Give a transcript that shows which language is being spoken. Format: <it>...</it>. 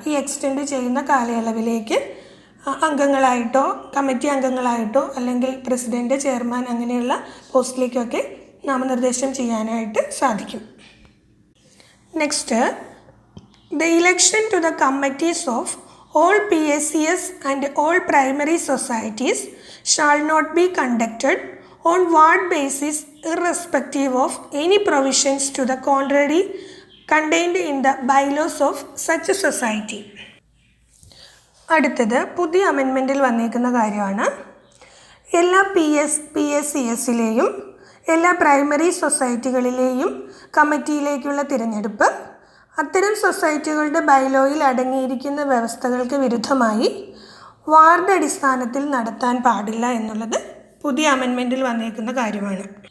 <ml>ഈ എക്സ്റ്റെൻഡ് ചെയ്യുന്ന കാലയളവിലേക്ക് അംഗങ്ങളായിട്ടോ കമ്മിറ്റി അംഗങ്ങളായിട്ടോ അല്ലെങ്കിൽ പ്രസിഡൻറ്റ്, ചെയർമാൻ അങ്ങനെയുള്ള പോസ്റ്റിലേക്കൊക്കെ നാമനിർദ്ദേശം ചെയ്യാനായിട്ട് സാധിക്കും.</ml> <en>Next, the election to the committees of all PSCS and all primary societies shall not be conducted on ward basis irrespective of any provisions to the contrary contained in the bylaws of such a society.</en> <ml>അടുത്തത് പുതിയ അമെൻമെൻറ്റിൽ വന്നിരിക്കുന്ന കാര്യമാണ്. എല്ലാ PSCSലെയും എല്ലാ primary സൊസൈറ്റികളിലെയും കമ്മിറ്റിയിലേക്കുള്ള തിരഞ്ഞെടുപ്പ് അത്തരം സൊസൈറ്റികളുടെ ബൈലോയിൽ അടങ്ങിയിരിക്കുന്ന വ്യവസ്ഥകൾക്ക് വിരുദ്ധമായി വാർഡ് അടിസ്ഥാനത്തിൽ നടത്താൻ പാടില്ല എന്നുള്ളത് പുതിയ അമെൻമെൻറ്റിൽ വന്നിരിക്കുന്ന കാര്യമാണ്.</ml>